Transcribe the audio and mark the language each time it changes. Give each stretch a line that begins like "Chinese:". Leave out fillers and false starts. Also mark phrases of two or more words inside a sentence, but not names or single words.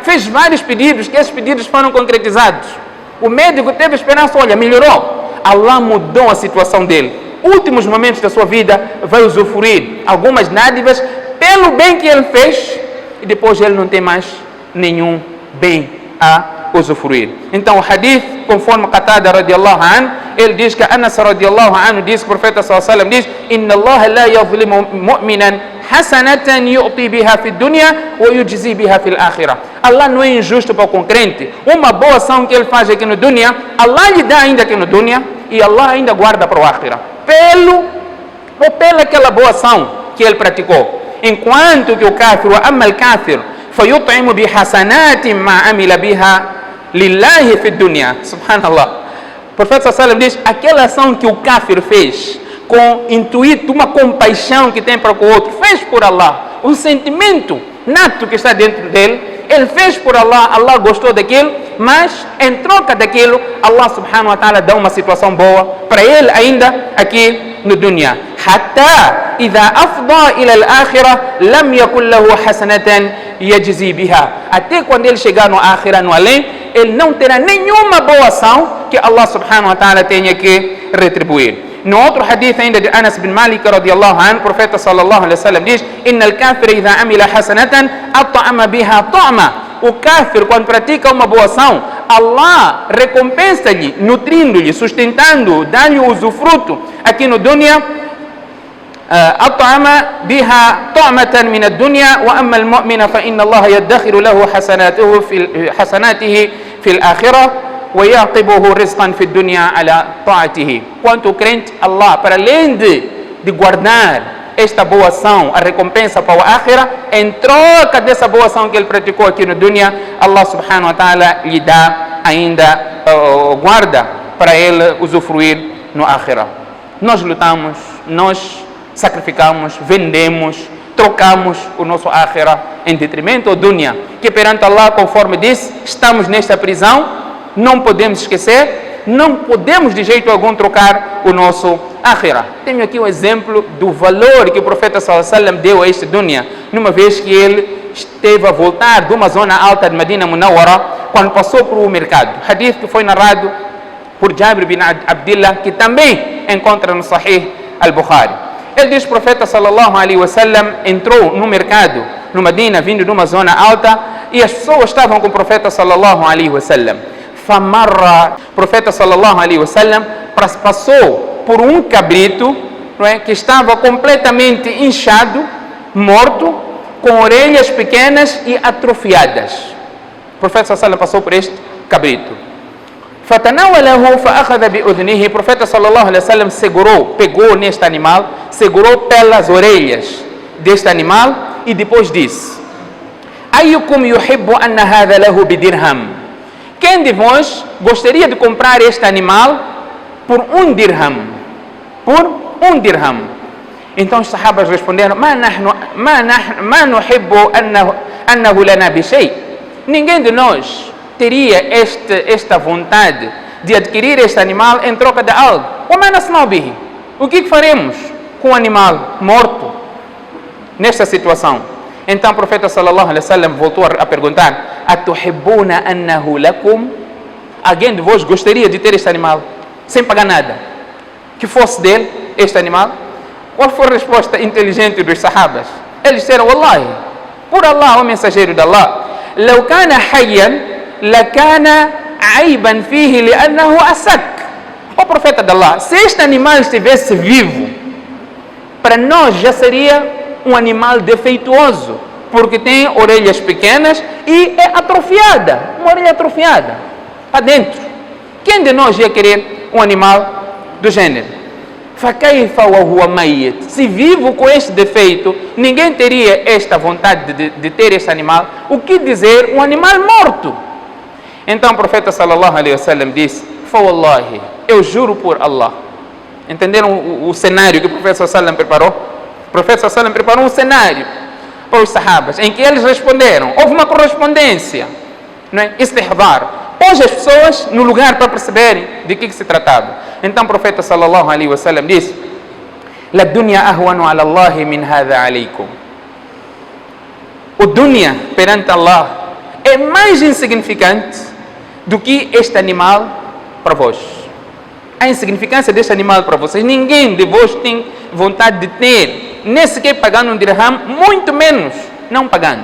Portuguese: Fez vários pedidos, que esses pedidos foram concretizados. O médico teve esperança, olha, melhorou. Allah mudou a situação dele. Últimos momentos da sua vida, vai usufruir algumas dádivas pelo bem que ele fez, e depois ele não tem mais nenhum bem a usufruir. Então o hadith, conforme Qatada
Arabic: رضي الله عنه,
Portuguese: ele diz que Anas
Arabic: رضي الله عنه
Portuguese: diz que o profeta
Arabic: صلى الله عليه وسلم diz: إن الله لا يظلم مؤمنا حسنة يعطى بها في الدنيا ويجزى بها في الآخرة.
Portuguese: Allah não é injusto para o crente. Uma boa ação que ele faz aqui no dunya, Allah lhe dá ainda aqui no dunya, e Allah ainda guarda para o akhirah, pela aquela boa ação que ele praticou. Enquanto que o
Arabic: كافر، وأما الكافر فيطعم بحسنة ما عمل بها لله في الدنيا.
Portuguese: Subhanallah. O profeta
Arabic: صلى الله عليه وسلم
Portuguese: diz: aquela ação que o kafir fez com intuito, uma compaixão que tem para com o outro, fez por Allah, um sentimento nato que está dentro dele, ele fez por Allah, Allah gostou daquilo, mas em troca daquilo, Allah
Arabic: سبحانه وتعالى
Portuguese: dá uma situação boa para ele ainda aqui no dunya.
Arabic: حتى إذا أفضى إلى الآخرة لم يكن له حسنة يجزى بها.
Portuguese: Até quando ele chegar no akhirah, no além, ele não terá nenhuma boa ação que Allah
Arabic: سبحانه وتعالى
Portuguese: tenha que retribuir. No outro hadith ainda de Anas bin Malik
Arabic: رضي الله عنه,
Portuguese: o profeta
Arabic: صلى الله عليه وسلم diz: إن الكافر إذا عمل حسنة أطعم بها طعمة.
Portuguese: O kafir, quando pratica uma boa ação, Allah recompensa-lhe, nutrindo-lhe, sustentando, dá-lhe o usufruto aqui no dunya.
Arabic: أطعم بها طعمة من الدنيا وأما المؤمن فإن الله يدخر له حسناته في الآخرة ويعقبه رزقا في الدنيا على طاعته.
Portuguese: Quanto o crente, Allah, para além de guardar esta boa ação, a recompensa para o akhirah, em troca dessa boa ação que ele praticou aqui no dunya, Allah
Arabic: سبحانه وتعالى
Portuguese: lhe dá ainda guarda para ele usufruir no akhirah. Nós lutamos, nós sacrificamos, vendemos, trocamos o nosso akhirah em detrimento do dunya, que perante Allah, conforme disse, estamos nesta prisão. Não podemos esquecer, não podemos de jeito algum trocar o nosso akhirah. Tenho aqui um exemplo do valor que o profeta
Arabic: صلى الله عليه وسلم
Portuguese: deu a este dunya, numa vez que ele esteve a voltar de uma zona alta de Medina Munawwara, quando passou por um mercado. Hadith que foi narrado por Jabir bin Abdullah, que também encontra no Sahih al-Bukhari. Ele diz, o profeta
Arabic: صلى الله عليه وسلم
Portuguese: entrou no mercado, no Medina, vindo de uma zona alta, e as pessoas estavam com o profeta
Arabic: صلى الله عليه وسلم.
Portuguese: Famarra, o profeta
Arabic: صلى الله عليه وسلم
Portuguese: passou por um cabrito, não é, que estava completamente inchado, morto, com orelhas pequenas e atrofiadas. O profeta
Arabic: صلى الله عليه وسلم
Portuguese: passou por este cabrito.
Arabic: فتناوله فأخذ بأذنه.
Portuguese: O profeta
Arabic: صلى الله عليه وسلم
Portuguese: pegou neste animal, segurou pelas orelhas deste animal e depois disse:
Arabic: أيكم يحب أن هذا له بدرهم?
Portuguese: Quem de vós gostaria de comprar este animal por um dirham? Por um dirham. Então os sahabas responderam:
Arabic: ما نحب أنه لنا بشيء.
Portuguese: Ninguém de nós teria esta vontade de adquirir este animal em troca de algo. O que faremos com o animal morto nesta situação? Então o profeta
Arabic: صلى الله عليه وسلم
Portuguese: voltou a perguntar:
Arabic: أتحبون أنه لكم?
Portuguese: Alguém de vós gostaria de ter este animal sem pagar nada? Que fosse dele este animal? Qual foi a resposta inteligente dos sahabas? Eles disseram: Wallahi, por Allah, o mensageiro de Allah,
Arabic: لو كان حيا لكان عيبا فيه لأنه أسك.
Portuguese: O profeta de Allah, se este animal estivesse vivo, para nós já seria um animal defeituoso, porque tem orelhas pequenas e é atrofiada, uma orelha atrofiada para dentro. Quem de nós ia querer um animal do gênero?
Arabic: فَكَيْفَ وَهُوَ مَيِّتٌ.
Portuguese: Se vivo com este defeito, ninguém teria esta vontade de ter este animal. O que dizer um animal morto? Então o profeta
Arabic: صلى الله عليه وسلم
Portuguese: disse: فَوَاللَّهِ, eu juro por Allah. Entenderam o cenário que o profeta
Arabic: صلى الله عليه وسلم
Portuguese: preparou? O profeta
Arabic: صلى الله عليه وسلم
Portuguese: preparou um cenário para os sahabas, em que eles responderam. Houve uma correspondência, não é? Istihdar. Pôs as pessoas no lugar para perceberem de que se tratava. Então o profeta
Arabic: صلى الله عليه وسلم
Portuguese: disse:
Arabic: للدنيا أهون على الله من هذا عليكم.
Portuguese: O dunya perante Allah é mais insignificante do que este animal para vós. A insignificância deste animal para vocês, ninguém de vós tem vontade de ter, nem sequer pagando um dirham, muito menos não pagando.